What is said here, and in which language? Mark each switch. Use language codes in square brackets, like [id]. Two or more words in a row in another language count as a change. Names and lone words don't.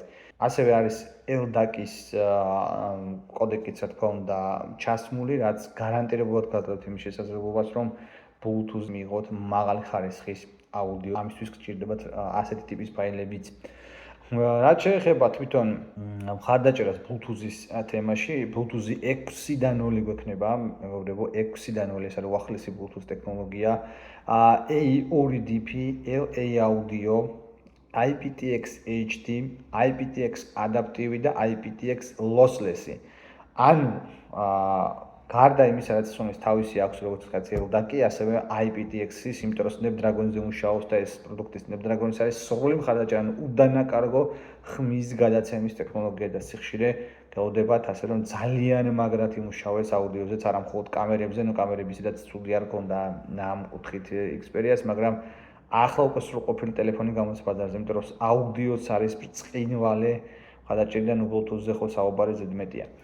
[ka] ასევე არის LDAC-ის კოდეკიც რა თქმა უნდა ჩასმული, რაც გარანტირებულად გაძლევთ იმის შესაძლებლობას, რომ Bluetooth მიიღოთ მაღალი ხარისხის აუდიო. ამისთვის გჭირდებათ ასეთი ტიპის ფაილებიც. რაც შეეხება თვითონ მხარდაჭერას Bluetooth-ის თემაში, Bluetooth 6.0 გვექნება, მეგობრებო, 6.0 ეს არის უახლესი Bluetooth ტექნოლოგია, A2DP, LA audio, IPTX HD, IPTX adaptive და IPTX lossless. ანუ გარდა იმისა, რაც Sony-ს თავისი აქვს, როგორც ვთქვათ, LDAC-ი, ასევე IPTX-ის, იმიტომ რომ Snapdragon-ზე მუშაობს და ეს პროდუქტი Snapdragon-ის არის სრული მხარდაჭერა, ანუ უდანაკარგო ხმის გადაცემის ტექნოლოგია და სიხშირე გეოდებათ, ასე რომ ძალიან მაგრად იმუშავებს აუდიოზეც, არა მხოლოდ კამერებზე, კამერები ისედაც ცუდი არ ქონდა ამ კუთხით Xperia-ს, მაგრამ ახლა უკვე სრულყოფილი ტელეფონი გამოდის ბაზარზე, იმიტომ რომ აუდიოც არის ბრწყინვალე მხარდაჭერიდან Bluetooth-ზე ხო საუბარი ზედმეტია.